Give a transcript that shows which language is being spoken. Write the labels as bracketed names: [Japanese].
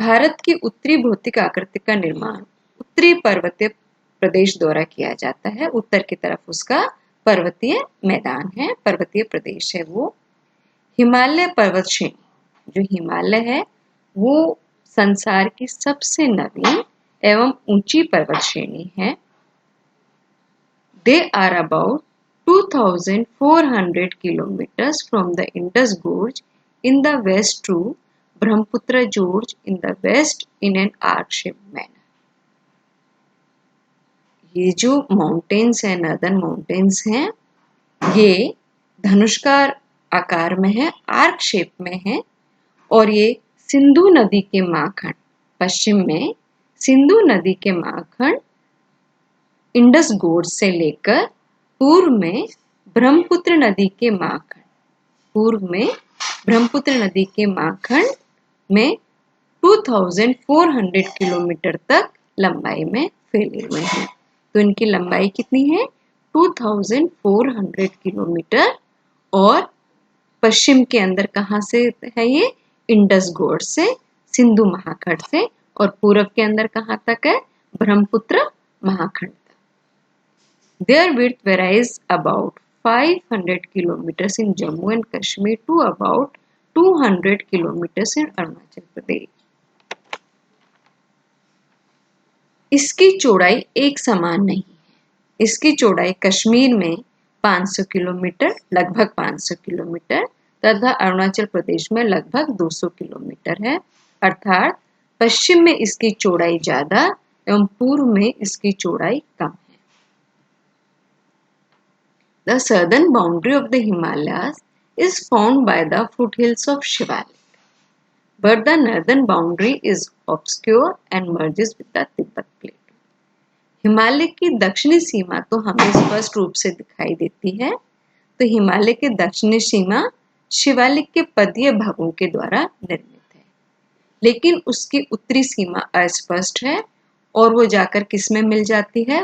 [Hindi] भारत की उत्तरी भौतिक आकृति का निर्माण उत्तरी पर्वतीय प्रदेश द्वारा किया जाता है। उत्तर की तरफ उसका पर्वतीय मैदान है, पर्वतीय प्रदेश है वो। हिमालय पर्वत श्रेणी, जो हिमालय है वो संसार की सबसे नवीन एवं ऊंची पर्वत श्रेणी है। [English] They are about 2,400 kilometers from the Indus Gorge in the west to Brahmaputra Gorge in the west in an arc-shaped manner. [Hindi] ये जो माउंटेन्स है, नॉर्दर्न माउंटेन्स हैं, ये धनुष्कार आकार में है, आर्क शेप में है और ये सिंधु नदी के माखंड, पश्चिम में सिंधु नदी के माखंड इंडस गोर्ज से लेकर पूर्व में ब्रह्मपुत्र नदी के माखंड, पूर्व में ब्रह्मपुत्र नदी के माखंड में 2,400 किलोमीटर तक लंबाई में फैले हुए हैं। तो इनकी लंबाई कितनी है? 2,400 किलोमीटर। और पश्चिम के अंदर कहाँ से है ये? इंडस गोर्ज से, सिंधु महाखंड से। और पूर्व के अंदर कहाँ तक है? ब्रह्मपुत्र महाखंड तक। [English] Their width varies about 500 kilometers in Jammu and Kashmir to about 200 kilometers in Arunachal Pradesh. [Hindi] इसकी चौड़ाई एक समान नहीं है। इसकी चौड़ाई कश्मीर में 500 किलोमीटर, लगभग 500 किलोमीटर, तथा अरुणाचल प्रदेश में लगभग 200 किलोमीटर है। अर्थात पश्चिम में इसकी चौड़ाई ज्यादा एवं पूर्व में इसकी चौड़ाई कम है। [English] The southern boundary of the Himalayas is formed by the foothills of Shivalik, but the northern boundary is obscure and merges with the Tibet Plateau. [Hindi] Himalaya की दक्षिणी सीमा तो हमें स्पष्ट रूप से दिखाई देती है। तो हिमालय की दक्षिणी सीमा शिवालिक के पदीय भागों के द्वारा निर्मित है, लेकिन उसकी उत्तरी सीमा अस्पष्ट है और वो जाकर किस में मिल जाती है?